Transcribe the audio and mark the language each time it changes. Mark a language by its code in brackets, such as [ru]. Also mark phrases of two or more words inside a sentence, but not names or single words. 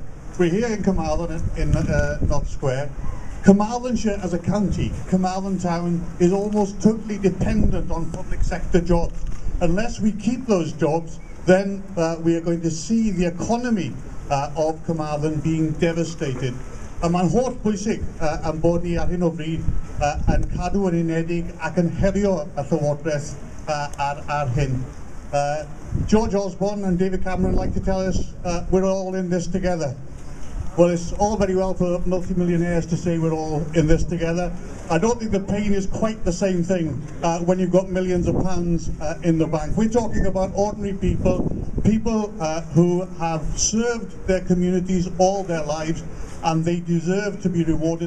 [en] We're here in Carmarthen in North Square. Carmarthenshire as a county, Carmarthen town, is almost totally dependent on public sector jobs. Unless we keep those jobs, then we are going to see the economy of Carmarthen being devastated. [cy] Mae'n holl bwysig am bod ni ar hyn o bryd yn cadw yn unedig ac yn herio y Llywodraeth ar hyn. [en] George Osborne and David Cameron like to tell us we're all in this together. Well, it's all very well for multi-millionaires to say we're all in this together. I don't think the pain is quite the same thing when you've got millions of pounds in the bank. We're talking about ordinary people, people who have served their communities all their lives, and they deserve to be rewarded.